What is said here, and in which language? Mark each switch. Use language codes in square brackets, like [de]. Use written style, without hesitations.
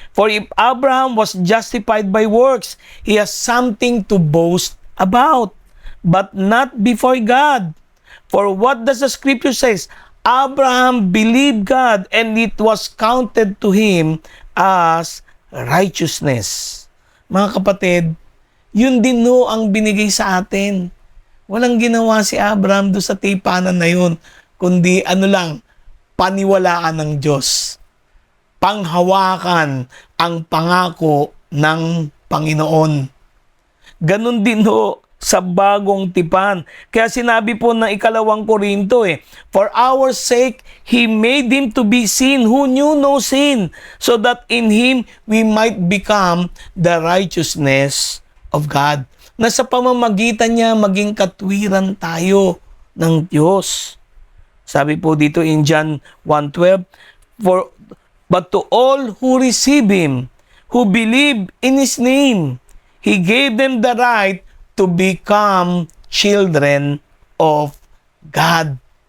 [en] For if Abraham was justified by works, he has something to boast about, but not before God. For what does the scripture says? Abraham believed God, and it was counted to him as righteousness." [tl] Mga kapatid, yun din no ang binigay sa atin. Walang ginawa si Abraham doon sa tipanan na yun, kundi paniwalaan ng Diyos. Panghawakan ang pangako ng Panginoon. Ganon din ho sa bagong tipan. Kaya sinabi po ng 2 Korinto [en] "For our sake, He made Him to be sin who knew no sin, so that in Him we might become the righteousness of God." [tl] Na sa pamamagitan niya maging katwiran tayo ng Diyos. Sabi po dito [en] in John 1:12, But to all who receive Him, who believe in His name, He gave them the right to become children of God."